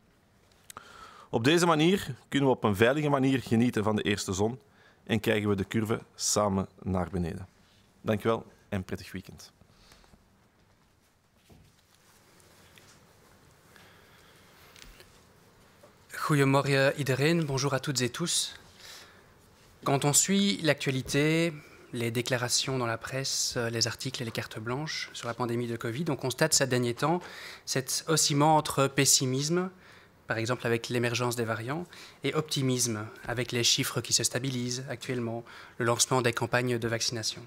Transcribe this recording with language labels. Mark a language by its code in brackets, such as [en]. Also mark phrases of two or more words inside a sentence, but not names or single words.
[nl] Op deze manier kunnen we op een veilige manier genieten van de eerste zon en krijgen we de curve samen naar beneden. Dank u wel en prettig weekend. Goedemorgen iedereen, [fr] bonjour à toutes et tous. Quand on suit l'actualité, les déclarations dans la presse, les articles et les cartes blanches sur la pandémie de Covid, on constate ces derniers temps cet oscillement entre pessimisme, par exemple avec l'émergence des variants, et optimisme, avec les chiffres qui se stabilisent actuellement, le lancement des campagnes de vaccination.